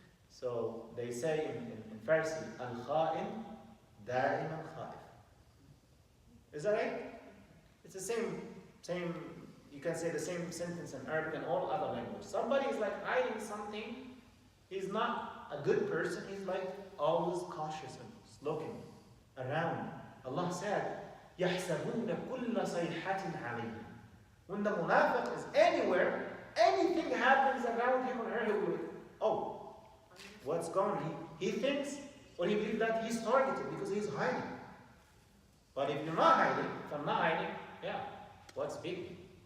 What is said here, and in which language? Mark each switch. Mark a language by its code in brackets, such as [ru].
[en] So they say in Farsi, Al-Kha'in Da'iman Kha'if. Is that right? It's the same, you can say the same sentence in Arabic and all other languages. Somebody is like hiding something, he's not a good person, he's like always cautious and looking. around. Allah said, [ar] يَحْسَبُونَ كُلَّ صَيْحَةٍ عَلَيْهِمْ. [en] When the munafiq is anywhere, anything happens around him or her, he will, oh, what's going on? He thinks or he believes that he's targeted because he's hiding. But if you're not hiding, if I'm not hiding, yeah, what's big?